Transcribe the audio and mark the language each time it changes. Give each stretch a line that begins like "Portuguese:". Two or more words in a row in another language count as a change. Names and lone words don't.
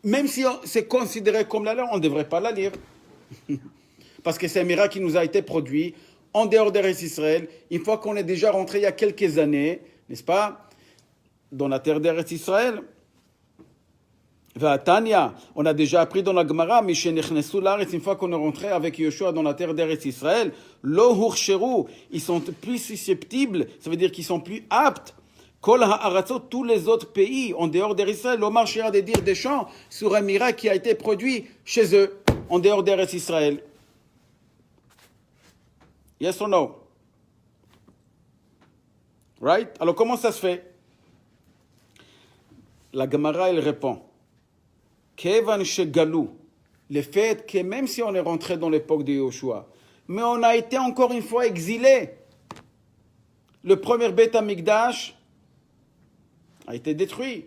French: même si c'est considéré comme la loi, on ne devrait pas la lire. Parce que c'est un miracle qui nous a été produit en dehors d'Eretz Israël, une fois qu'on est déjà rentré il y a quelques années, n'est-ce pas, dans la terre d'Eretz Israël. Tania, on a déjà appris dans la Gemara, une fois qu'on est rentré avec Yeshua dans la terre d'Eretz Israël,
Hebrew: לא הוכשרו,
French: ils sont plus susceptibles, ça veut dire qu'ils sont plus aptes.
Hebrew: כל הארצות,
French: tous les autres pays en dehors d'Eretz Israël,
Hebrew: לומר שירה
French: de dire des chants sur un miracle qui a été produit chez eux, en dehors d'Eretz Israël.
English: Yes or no? Right?
French: Alors comment ça se fait? La Gemara, elle répond.
Hebrew: כיון שגלו,
French: le fait que même si on est rentré dans l'époque de Yoshua, mais on a été encore une fois exilé. Le premier
Hebrew: בית המקדש
French: a été détruit.